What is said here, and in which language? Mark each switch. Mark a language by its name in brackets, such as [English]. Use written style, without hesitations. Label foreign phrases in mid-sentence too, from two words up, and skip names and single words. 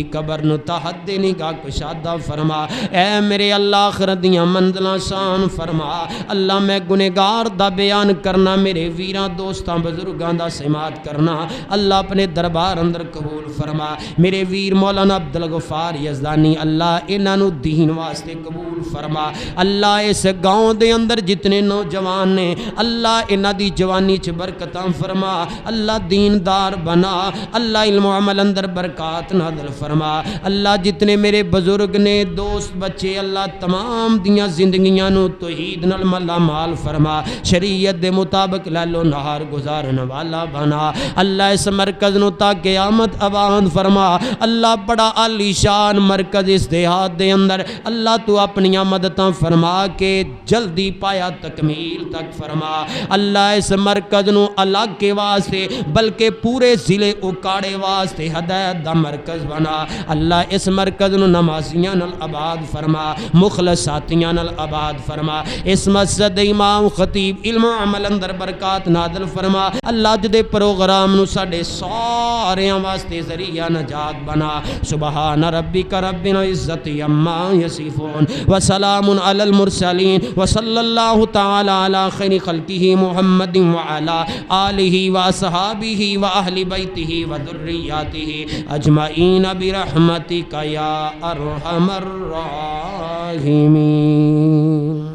[Punjabi] قبر نو تحت دے نگاہ کشادہ فرما اے میرے اللہ آخرت دیاں منزلہ شان فرما اللہ میں گنہگار دا بیان کرنا میرے ویران دوستان بزرگان دا سماعت کرنا اللہ اپنے دربار اندر قبول فرما میرے ویر مولانا عبدالغفار یزدانی اللہ انہ نو دین واسطے قبول فرما اللہ اس گاؤں دے اندر جتنے نوجوان نے اللہ انہ دی جوانی چ برکتاں فرما اللہ دیندار بنا اللہ علم و عمل اندر برکات نازل فرما اللہ جتنے میرے بزرگ نے دوست بچے اللہ تمام دیاں زندگیاں نو توحید نال مالا مال فرما شریعت دے مطابق لیلو نہار گزارن والا بنا اللہ اس مرکز نو تا قیامت آباد فرما اللہ بڑا عالی شان مرکز اس دیہات دے اندر اللہ تو اپنی مدداں فرما کے جلدی پایا تکمیل تک فرما اللہ اس مرکز نو الگ کے واسطے بلکہ پورے ضلع اکاڑے واسطے ہدایت دا مرکز بنا اللہ اس مرکز نو نمازیاں نال آباد فرما مخلصاتیاں نال آباد فرما اس مسجد امام خطیب علم و عمل اندر برکات نازل فرما اللہ جدے پروگرام نو ساڈے سارے واسطے ذریعہ نجات بنا [Arabic] سبحان ربک رب العزت عما یصفون وسلام علی المرسلین وصلی اللہ تعالی علی خیر خلقہ محمد وعلی آلہ واصحابہ واہل بیتہ وذریاتہ اجمعین برحمتک یا ارحم الراحمین.